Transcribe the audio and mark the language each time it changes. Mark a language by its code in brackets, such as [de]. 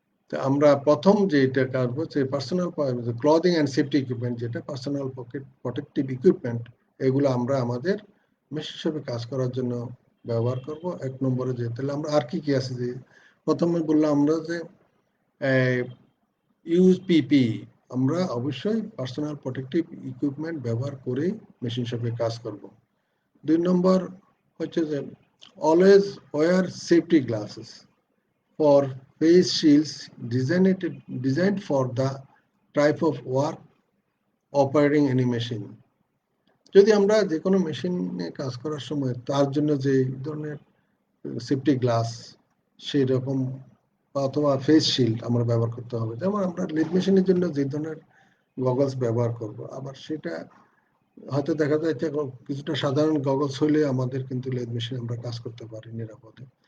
[bn] তো আমরা প্রথম যেটা করবো যে personal clothing and safety equipment, যেটা পার্সোনাল প্রোটেক্টিভ ইকুইপমেন্ট, এগুলো আমরা আমাদের মেশিন শপে কাজ করার জন্য ব্যবহার করব। এক নম্বরে যে তাহলে আমরা আর কি কি আছে, যে প্রথমে বললাম আমরা যে ইউজ পিপি, আমরা অবশ্যই পার্সোনাল প্রোটেক্টিভ ইকুইপমেন্ট ব্যবহার করে মেশিন শপে কাজ করব। 2 নম্বর হচ্ছে যে [en] Always wear safety glasses for face shields designed for the type of work operating any machine. [bn] যদি আমরা যে কোনো মেশিনে কাজ করার সময় তার জন্য যে ধরনের সেফটি গ্লাস সেই রকম অথবা ফেস শিল্ড আমরা ব্যবহার করতে হবে। যেমন আমরা লিড মেশিনের জন্য যে ধরনের গগলস ব্যবহার করব, আবার সেটা হয়তো দেখা যায় কিছুটা সাধারণ গগলস হলে আমাদের কিন্তু লেদ মেশিনে আমরা কাজ করতে পারি নিরাপদে।